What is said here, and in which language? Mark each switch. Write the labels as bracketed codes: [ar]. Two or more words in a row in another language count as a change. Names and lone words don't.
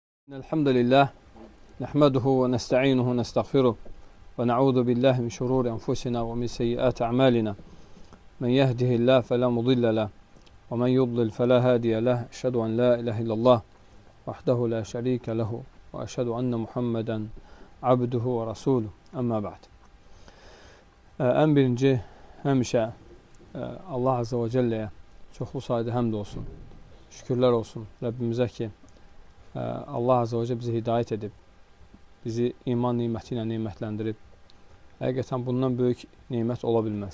[ar] الحمد لله نحمده ونستعينه ونستغفره ونعوذ بالله من شرور أنفسنا ومن سيئات أعمالنا من يهده الله فلا مضل له ومن يضلل فلا هادي له أشهد أن لا إله إلا الله وحده لا شريك له وأشهد أن محمدا عبده ورسوله أما بعد. [az] Ən birinci həmişə Allah Azze və Celləyə çoxlu sayıda həmd olsun, şükürlər olsun Rəbbimizə ki, Allah Azze və Cəllə bizi hidayət edib, bizi iman niməti ilə nimətləndirib. Həqiqətən bundan böyük nimət ola bilməz.